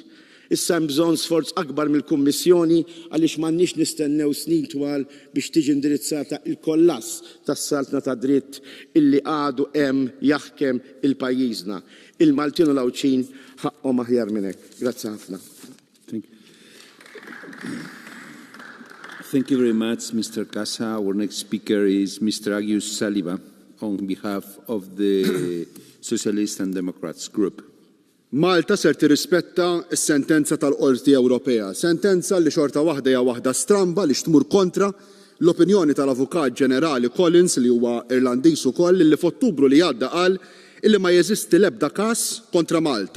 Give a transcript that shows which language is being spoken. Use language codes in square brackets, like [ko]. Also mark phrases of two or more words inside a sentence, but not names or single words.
[mt] Issa hemm bżonn sforz akbar mill-Kummissjoni għaliex m'għandniex nistennew snin twal biex tiġi indirizzata il-kollass tas-saltna ta' dritt illi għadu hemm jaħkem il-pajjiżna. Il-Maltin u l-Awċin ħaqhom aħjar minn hekk. Grazzi ħafna. [en] Thank you very much, Mr. Casa. Our next speaker is Mr. Agius Saliba on behalf of the Socialists and Democrats Group. [mt] Malta ser tirrispetta s-sentenza tal-Qorti Ewropea, sentenza li xorta waħda hija waħda stramba li xtmur kontra l-opinjoni tal-Avukat Ġenerali Collins li huwa Irlandiż ukoll li f'Ottubru li għadda qal illi ma jeżisti l-ebda każ kontra Malta.